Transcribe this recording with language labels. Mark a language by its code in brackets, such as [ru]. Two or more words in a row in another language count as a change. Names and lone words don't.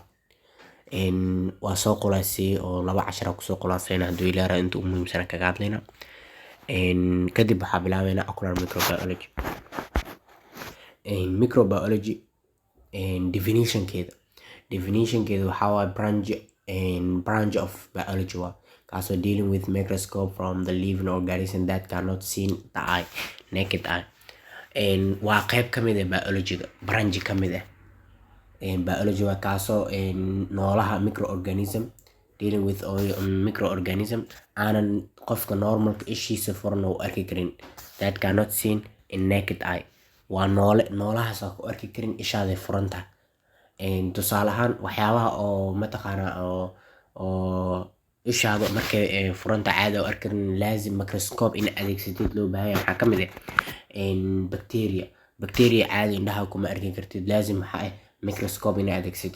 [so] waa soo qulaasay oo 2 cashar ku soo qulaasayna haddii ilaahay yiraahdo inta ugu muhiimsan kaga hadlaynaa. kadib waxaa bilaabeynaa [en] ocular microbiology. Microbiology definition-keeda [so] waxaa waaye [en] branch of biology kaasoo dealing with microscope from the living organism that cannot seen the eye, naked eye. [so] waa qayb ka mid ah biology-ga, [en] branch ka mid ah biology [so] waa kaasoo noolaha microorganism [en] dealing with microorganism [so] aanan qofka normalka ishiisa furan u arki karin, [en] that cannot seen in naked eye. [so] waa noolahaas aan ku arki karin ishaada furan tahay. tusaale ahaan waxyaabaha oo mataqaanaa oo ishaada markay furanta caadi u arki karin laazim microscope in adeegsatid loo baahan yahay. waxaa ka mid ah bacteria caadi indhaha kuma arki kartid, laazim waxaa ah microscope in adeegsatid.